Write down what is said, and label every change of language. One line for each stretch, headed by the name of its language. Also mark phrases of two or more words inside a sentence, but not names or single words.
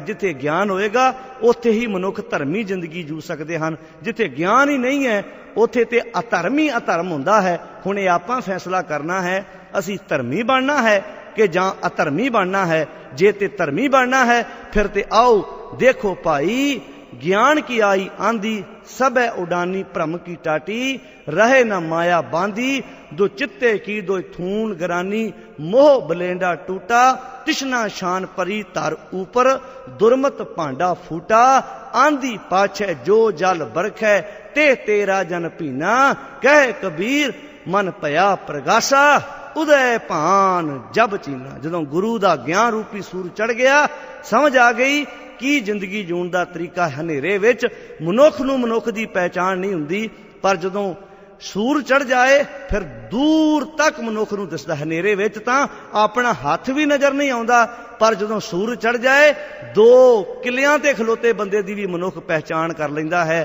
Punjabi: ਜਿੱਥੇ ਗਿਆਨ ਹੋਏਗਾ ਉੱਥੇ ਹੀ ਮਨੁੱਖ ਧਰਮੀ ਜ਼ਿੰਦਗੀ ਜੂ ਸਕਦੇ ਹਨ। ਜਿੱਥੇ ਗਿਆਨ ਹੀ ਨਹੀਂ ਹੈ ਉੱਥੇ ਤੇ ਅਧਰਮ ਹੀ ਅਧਰਮ ਹੁੰਦਾ ਹੈ। ਹੁਣ ਇਹ ਆਪਾਂ ਫੈਸਲਾ ਕਰਨਾ ਹੈ, ਅਸੀਂ ਧਰਮੀ ਬਣਨਾ ਹੈ ਕਿ ਜਾਂ ਅਧਰਮੀ ਬਣਨਾ ਹੈ। ਜੇ ਤੇ ਧਰਮੀ ਬਣਨਾ ਹੈ ਫਿਰ ਤੇ ਆਓ ਦੇਖੋ ਭਾਈ, ਗਿਆਨ
Hindi: की आई आंधी सब उडानी भ्रम की टाटी, रहे न माया बांधी दो चित्ते की दो थून गरानी, मोह बलेंडा टूटा तिश्ना शान परी तार ऊपर, दुर्मत भांडा फूटा आंधी पाछे जो जल बरखै ते तेरा जन पीना, कह कबीर मन पया प्रगासा उदय भान जब चीना।
Punjabi: ਜਦੋਂ ਗੁਰੂ ਦਾ ਗਿਆਨ ਰੂਪੀ ਸੂਰ ਚੜ ਗਿਆ, ਸਮਝ ਆ ਗਈ ਕੀ ਜ਼ਿੰਦਗੀ ਜਿਉਣ ਦਾ ਤਰੀਕਾ। ਹਨੇਰੇ ਵਿੱਚ ਮਨੁੱਖ ਨੂੰ ਮਨੁੱਖ ਦੀ ਪਹਿਚਾਣ ਨਹੀਂ ਹੁੰਦੀ, ਪਰ ਜਦੋਂ ਸੂਰ ਚੜ ਜਾਏ ਫਿਰ ਦੂਰ ਤੱਕ ਮਨੁੱਖ ਨੂੰ ਦਿਸਦਾ। ਹਨੇਰੇ ਵਿੱਚ ਤਾਂ ਆਪਣਾ ਹੱਥ ਵੀ ਨਜ਼ਰ ਨਹੀਂ ਆਉਂਦਾ, ਪਰ ਜਦੋਂ ਸੂਰ ਚੜ ਜਾਏ ਦੋ ਕਿਲਿਆਂ ਤੇ ਖਲੋਤੇ ਬੰਦੇ ਦੀ ਵੀ ਮਨੁੱਖ ਪਹਿਚਾਣ ਕਰ ਲੈਂਦਾ ਹੈ।